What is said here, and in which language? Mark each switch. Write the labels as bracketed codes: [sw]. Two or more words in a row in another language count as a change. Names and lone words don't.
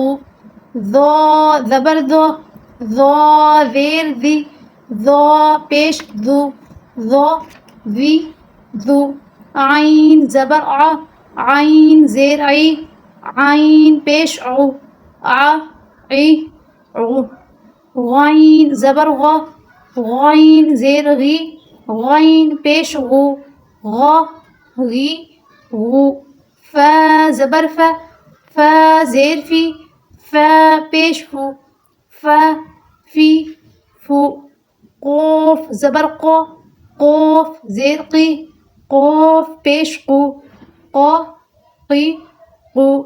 [ur] ذو زبر دو، ذو زیر دی، ذو پیش ذو، ذو وی ذو. عین زبر آ، عین زیر عی، عین پیش عو، آ عی عو. غین زبر غ، غین زیر غی، غین پیش غو، غ غی غو. ف زبر ف، ف زیر فی، ف پیش فو، ف فی فو. قوف زبر قو، قوف زیر قی، قوف پیش قو، قو قی قو.